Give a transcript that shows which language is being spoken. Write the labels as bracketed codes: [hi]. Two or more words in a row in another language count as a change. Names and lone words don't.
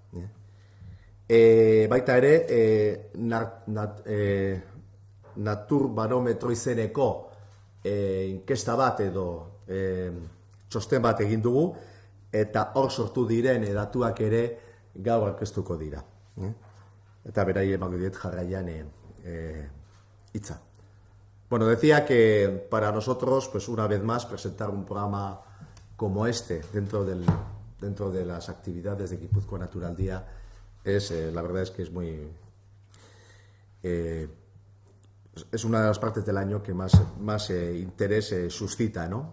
[eu] Baita ere, Naturbarometro izeneko inkesta bat edo txosten bat egin dugu, eta hor sortu diren datuak ere gaur aurkeztuko dira. Eta berai emango diet jarraian hitza. [es] Decía que para nosotros, pues una vez más, presentar un programa como este dentro de las actividades de Gipuzkoa Naturaldia la verdad es que es muy... es una de las partes del año que más interés suscita, ¿no?